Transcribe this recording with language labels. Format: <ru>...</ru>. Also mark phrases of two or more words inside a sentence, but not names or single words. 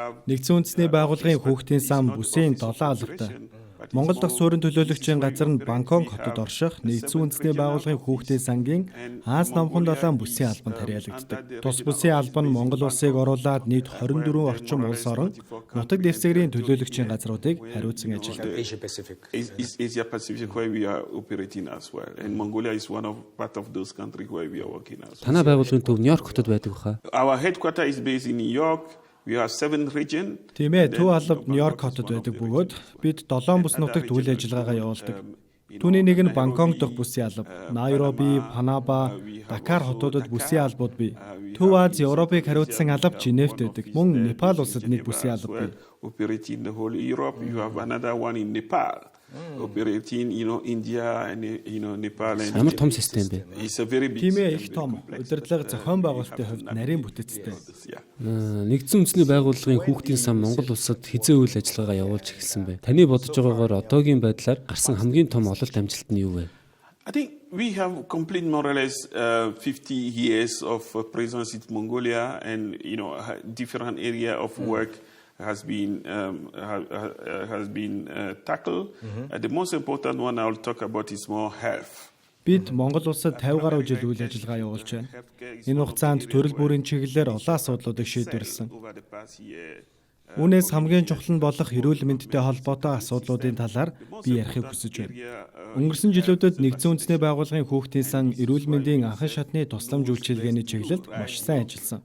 <mn>Нэгдсэн үндэсний байгууллагын Хүүхдийн Сан бүсийн 7 албатай Монгол дахь суурин төлөөлөгчийн газар нь Бангкок хотод орших нэгдсэн үндэсний байгууллагын Хүүхдийн сангийн Хаас номхон далайн бүсийн албанд харьяалагддаг. Тус бүсийн алба нь Монгол улсыг оруулаад нийт 24 орчим улс орон нутаг дэвсгэрийн төлөөлөгчийн газруудыг хариуцсан ажилладаг.</mn> <en>Asia Pacific where we are operating as well, and Mongolia is one of part of those countries where we are working as well.</en> <mn>Танай байгууллагын төв Нью-Йорк хотод байдаг баха.</mn> <en>Our headquarter is based in New York. We have 7 region.</en> <mn>Тийм ээ, төв алба Нью-Йорк хотод байдаг бөгөөд бид 7 бүс нутагт үйл ажиллагаагаа явуулдаг. Түүний нэг нь Бангкок дахь бүсийн алба, Найроби, Панаба, Дакар хотуудад бүсийн албууд бий. Төв Аз, Европыг хариуцсан алба Женевт байдаг. Мөн Непал улсад нэг бүсийн алба бий.</mn> <en>Operating the whole Europe, you have another one in Nepal. Operating, India and Nepal and</en> <mn>Ямар том систем бэ?</mn> <en>It's a very big.</en> <mn>Тийм ээ, их том. Удирдлага зохион байгуулалтын хувьд нарийн бүтэцтэй. Нэгдсэн үндэсний байгууллагын Хүүхдийн сан Монгол Улсад хизээ үйл ажиллагаа явуулж эхэлсэн бэ. Таны бодож байгаагаар одоогийн байдлаар гарсан хамгийн том ололт амжилт нь юу вэ?</mn> <en>I think we have complete more or less 50 years of presence in Mongolia, and different area of work has been tackled. The most important one I will talk about is more health.</en> <mn>Бид Монгол улсад 50 гаруй жил үйл ажиллагаа явуулж байна. Энэ хугацаанд төрөл бүрийн чиглэлээр олон асуудлуудыг шийдвэрлсэн. Үүнээс хамгийн чухал нь болох эрүүл мэндтэй холбоотой асуудлуудын талаар би ярихыг хүсэж байна. Өнгөрсөн жилүүдэд нэгдсэн үндэсний байгууллагын Хүүхдийн сан эрүүл мэндийн анхан шатны тусламж үйлчилгээний чиглэлд маш сайн ажилласан.</mn>